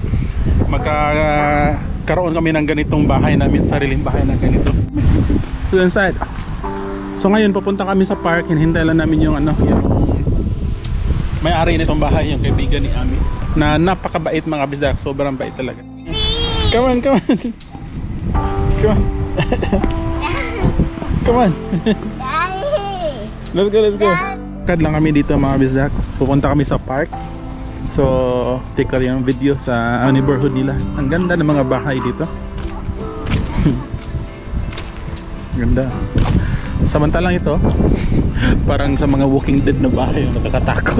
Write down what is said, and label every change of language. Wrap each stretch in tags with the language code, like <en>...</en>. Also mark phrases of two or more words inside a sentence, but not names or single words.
<tl>Magkakaroon kami ng ganitong bahay namin, sariling bahay na ganito.</tl> <en>So inside.</en> <tl>So ngayon pupunta kami sa park, hinihintay lang namin yung ano, yung may-ari nitong bahay, yung kaibigan ni Ami. Na napakabait mga bisdak, sobrang bait talaga.</tl> <en>Come on, come on. Come on. Come on. Let's go, let's go.</en> <tl>Kad lang kami dito mga bisdak. Pupunta kami sa park. So, take lang yung video sa neighborhood nila. Ang ganda ng mga bahay dito. Ganda. Samantalang ito, parang sa mga Walking Dead na bahay, yung nakakatakot.</tl>